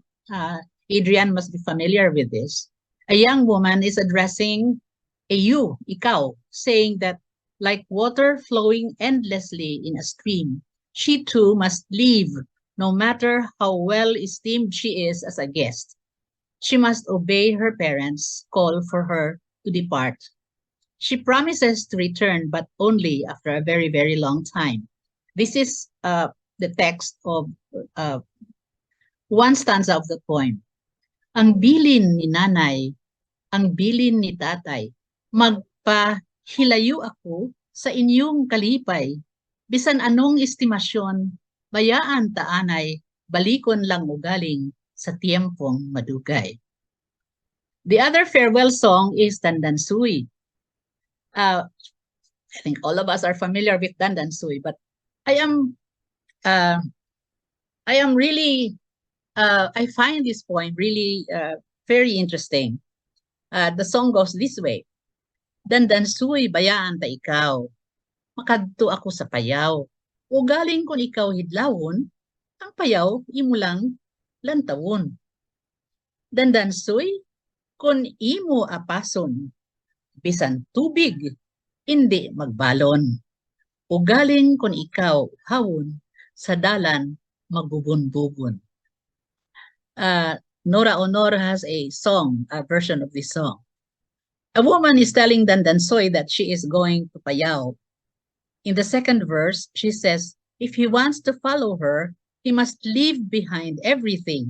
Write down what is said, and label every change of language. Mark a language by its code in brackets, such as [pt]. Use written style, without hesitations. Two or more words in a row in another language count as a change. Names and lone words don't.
[en] Adrian must be familiar with this. A young woman is addressing a you, ikaw, saying that like water flowing endlessly in a stream, she too must leave, no matter how well esteemed she is as a guest. She must obey her parents' call for her to depart. She promises to return, but only after a very, very long time. This is the text of one stanza of the poem. [hil] Ang bilin ni nanay, ang bilin ni tatay, magpahilayo ako sa inyong kalipay. Bisan anong estimasyon, bayaan taanay, balikon lang ugaling sa tiempong madugay. [en] The other farewell song is Dandansui. I think all of us are familiar with Dandansui, but I am I am really, I find this poem really very interesting. The song goes this way. [hil] Dandansuy bayaan ta ikaw, makadto ako sa payaw. Ugaling kon ikaw hidlawon, ang payaw imo lang lantawon. Dandansuy kon imo apason, bisan tubig, hindi magbalon. Ugaling kon ikaw hawon, sa dalan magbubun-bubon. [en] Nora Honor has a song, a version of this song. A woman is telling Dandansoy that she is going to Payao. In the second verse, she says, if he wants to follow her, he must leave behind everything.